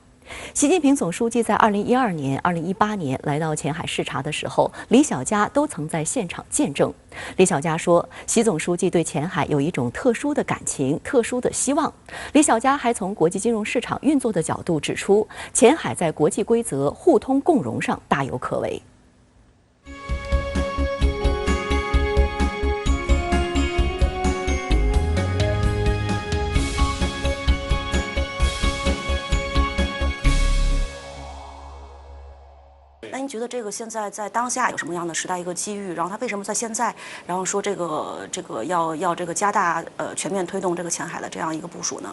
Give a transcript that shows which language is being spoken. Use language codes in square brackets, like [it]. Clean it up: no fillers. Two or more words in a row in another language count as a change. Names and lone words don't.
[zh] 習近平總書記在2012年、2018年來到前海視察的時候，李小加都曾在現場見證。李小加說，習總書記對前海有一種特殊的感情、特殊的希望。李小加還從國際金融市場運作的角度指出，前海在國際規則互通共融上大有可為。那您觉得这个现在在当下有什么样的时代一个机遇？然后它为什么在现在，然后说这个要这个加大全面推动这个前海的这样一个部署呢？